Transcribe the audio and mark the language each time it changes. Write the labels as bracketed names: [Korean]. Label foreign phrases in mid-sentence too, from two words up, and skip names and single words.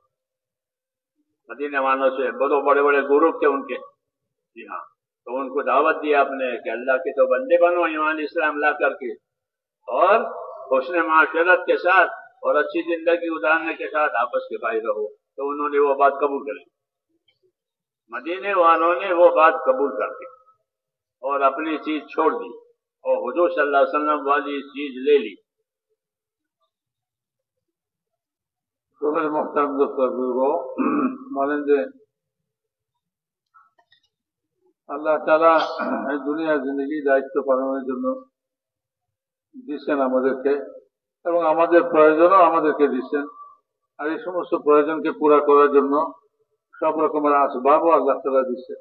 [Urdu] مدینے والوں سے بڑے بڑے گروپ تھے ان کے، جی ہاں، تو ان کو دعوت دی آپ نے کہ اللہ کے تو بندے بنو ایمان اسلام لا کر کے، اور حسن معاشرت کے ساتھ اور اچھی زندگی گزارنے کے ساتھ آپس کے بھائی رہو۔ تو انہوں نے وہ بات قبول کر لی، مدینے والوں نے وہ بات قبول کر دی اور اپنی چیز چھوڑ دی اور حضور [Arabic] صلی اللہ علیہ وسلم [Urdu] والی چیز لے لی۔ [Bangla] তোমার [Urdu] محترم دوست [Bangla] বলেন যে আল্লাহ তাআলা এই দুনিয়ার জিন্দগি দায়িত্ব পালনের জন্য দিচ্ছেন আমাদেরকে, এবং আমাদের প্রয়োজনও আমাদেরকে দিচ্ছেন। আর এই সমস্ত প্রয়োজনকে পুরা করার জন্য সব রকমের আসবাবও আল্লাহ তাআলা দিচ্ছেন।